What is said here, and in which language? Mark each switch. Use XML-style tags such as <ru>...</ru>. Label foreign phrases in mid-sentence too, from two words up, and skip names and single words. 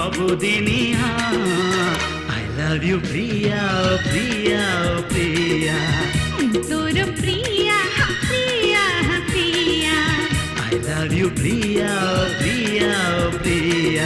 <or>ସବୁଦିନିଆ</or> <en>I love you</en> <or>ପ୍ରିୟା ପ୍ରିୟା ପ୍ରିୟା ତୋର ପ୍ରିୟା ପ୍ରିୟା ପ୍ରିୟା</or> <en>I love you ପ୍ରିୟା ପ୍ରିୟା ପ୍ରିୟା</en>